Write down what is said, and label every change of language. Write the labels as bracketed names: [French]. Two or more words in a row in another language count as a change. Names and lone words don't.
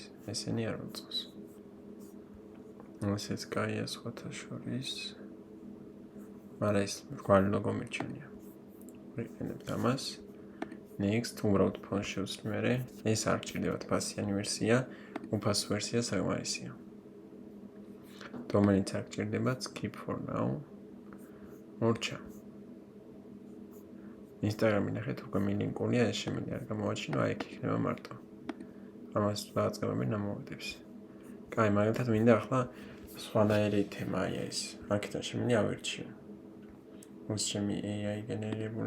[Georgian] ესენი არ მომწონს. ესეც კაია სხვათა შორის. მაგრამ ეს რგვალი ლოგო მირჩენია. ვიყენებთ ამას. Next, უბრალოდ ფონს შევცვლი მერე. ეს არ ჭირდებათ ფასიანი ვერსია, უფასო ვერსია საკმარისია. Domain-იც არ ჭირდებათ, [English] skip for now. [Georgian] მორჩა. Instagram-ი ნახეთ უკვე მილინკულია, ეს შემიძლია არ გამოვაჩინო, აი იქ იქნება მარტო. ამას დააწყებები ნამოვადებს. კაი, მაგალითად მინდა ახლა სხვანაირი თემა აი ეს. აქედან შემიძლია ავირჩიო. ოს ჩემი AI გენერირებული.